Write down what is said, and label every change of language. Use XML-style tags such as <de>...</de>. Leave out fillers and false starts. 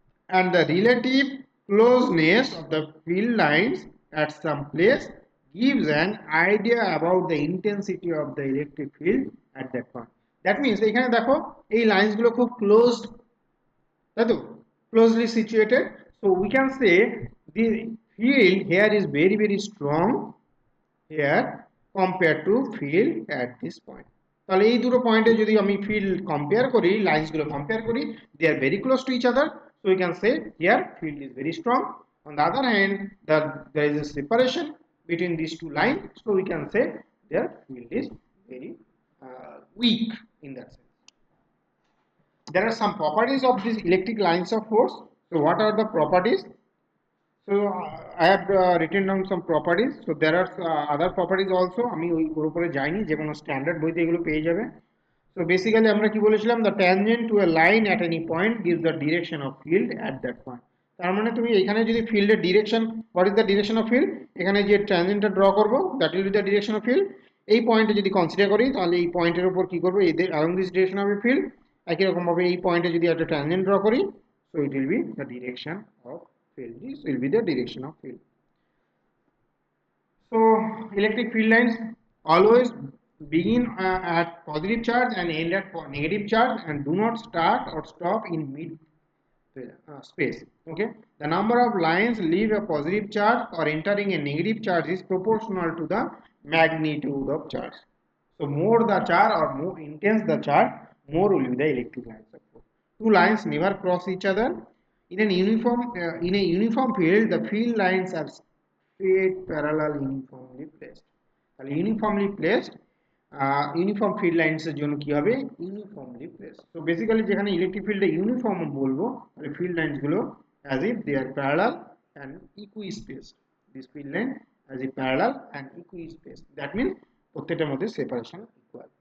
<en>and the relative closeness of the field lines at some place gives an idea about the intensity of the electric field at that point. That means</en> <bn>এখানে দেখো এই lines গুলো খুব closed, তাই তো,</bn> <en>closely situated. So we can say the field here is very very strong here compared to field at this point.</en> <bn>তাহলে এই দুটো পয়েন্টে যদি আমি ফিল্ড কম্পেয়ার করি, লাইন্স গুলো কম্পেয়ার করি,</bn> <en>they are very close to each other. So we can say here field is very strong. On the other hand, there is a separation between these two lines. So we can say their field is very weak. there are some properties of these electric lines of force. So what are the properties? So I have written down some properties. So there are other properties also.</en> <bn>আমি ওর উপরে যাইনি, যে কোনো standard বইতে এগুলো পেয়ে যাবে।</bn> <en>So basically</en> <bn>আমরা কি বলেছিলাম,</bn> <en>the tangent to a line at any point gives the direction of field at that point.</en> <bn>তার মানে তুমি এখানে যদি ফিল্ডের direction,</bn> <en>what is the direction of field,</en> <bn>এখানে যে ট্যানজেন্টটা ড্র করব</bn> <en>that will be the direction of field।</en> <bn>এই পয়েন্টে যদি কনসিডার করি তাহলে এই পয়েন্টের উপর কি করব, এদের</bn> <en>along this direction of a field,</en> <bn>একই রকম ভাবে এই পয়েন্টে যদি একটা ট্যানজেন্ট ড্র করি,</bn> <en>so it will be the direction of field,</en> <bn>this will be the direction of field।</bn> <en>So electric field lines always begin at positive charge and end at negative charge, and do not start or stop in mid space. Okay, the number of lines leave a positive charge or entering a negative charge is proportional to the magnitude of charge. So more the charge or more intense the charge, more will be the electric lines of force. Two lines never cross each other. In a uniform field, the field lines are straight, parallel, uniformly placed.</en> <bn>তাহলে uniformly placed, uniform field লাইন্সের জন্য কি হবে, uniformly place. তো basically যেখানে electric ফিল্ডে uniform বলবো, তাহলে field lines গুলো</bn> <en>As if they are parallel and equispaced. This field line as if parallel and equispaced, that means</en> <bn>প্রত্যেকটার মধ্যে সেপারেশন ইকুয়াল।</bn>